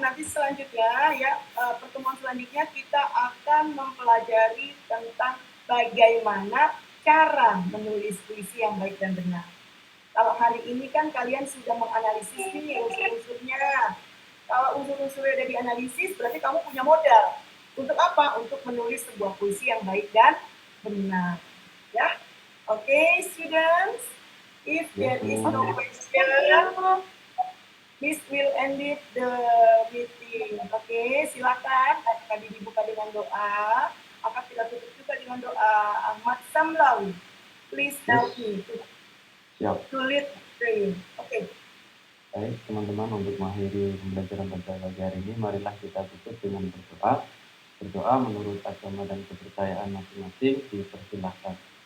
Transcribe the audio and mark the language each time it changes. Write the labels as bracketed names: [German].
[Indonesian] selanjutnya ya, pertemuan selanjutnya kita akan mempelajari tentang bagaimana cara menulis puisi yang baik dan benar. Kalau hari ini kan kalian sudah menganalisis nih unsur-unsurnya. Kalau unsur-unsurnya udah dianalisis, berarti kamu punya modal. Untuk apa? Untuk menulis sebuah puisi yang baik dan benar. Ya, oke, students. [English] If there is no question, Miss will end it the meeting. [Indonesian] Oke, silakan. Tadi dibuka dengan doa. Maka kita tutup juga dengan doa. [English] Ahmad Samlawi, please help me to lead prayer. [Indonesian] Oke. Baik, teman-teman, untuk mengakhiri pembelajaran pada pagi hari ini, marilah kita tutup dengan berdoa. Berdoa menurut agama dan kepercayaan masing-masing, dipersilahkan.